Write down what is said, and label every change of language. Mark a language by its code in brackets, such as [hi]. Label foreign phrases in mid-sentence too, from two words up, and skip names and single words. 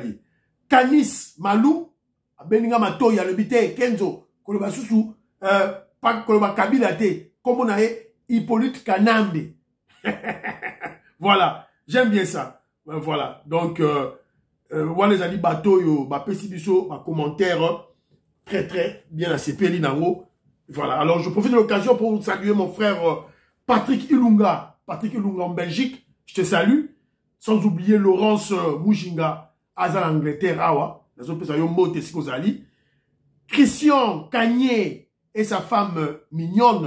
[fr] Canis Malou, à Beninga Matoya, le bité, Kenzo, Koloba Soussou, pas Koloba Kabila te, comme on a Hippolyte Kanambe. Voilà, j'aime bien ça. Voilà, donc, voilà les amis bateau, [ln] yo, ba pesibiso, [fr] ba commentaire, très bien à CPLI Nango. Voilà, alors je profite de l'occasion pour saluer mon frère Patrick Ilunga. Patrick Ilunga en Belgique, je te salue. Sans oublier Laurence Mujinga, Azal Angleterre, Awa. Christian Cagné et sa femme mignonne.